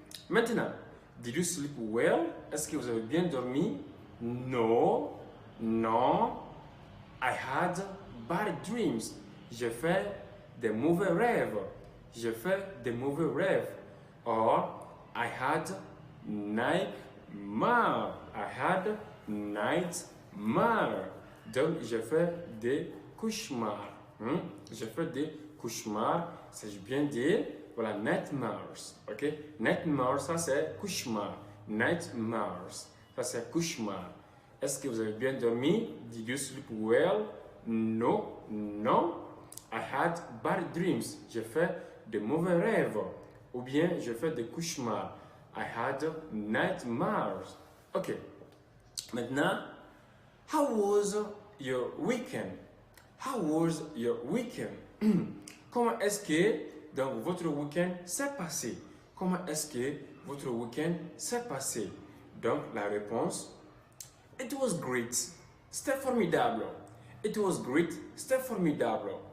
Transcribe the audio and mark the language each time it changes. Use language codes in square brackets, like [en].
[fr] Maintenant, [en] did you sleep well? [fr] Est-ce que vous avez bien dormi? [en] No, [fr] non. [en] I had bad dreams. [fr] J'ai fait des mauvais rêves. J'ai fait des mauvais rêves. [en] Or, I had nightmare. I had nightmare. [fr] Donc, j'ai fait des cauchemars. J'ai fait des cauchemars. Il s'agit bien de, voilà, nightmares. Ok? Nightmares, ça c'est cauchemar. Nightmares, ça c'est cauchemar. Est-ce que vous avez bien dormi? [en] Did you sleep well? No, [fr] non. [en] I had bad dreams. [fr] J'ai fait de mauvais rêves. Ou bien, j'ai fait des cauchemars. [en] I had nightmares. Ok. [fr] Maintenant, [en] how was your weekend? How was your weekend? [fr] Comment est-ce que donc, votre week-end s'est passé? Comment est-ce que votre week-end s'est passé? Donc, la réponse, [en] it was great. [fr] C'était formidable. [en] It was great. [fr] C'était formidable.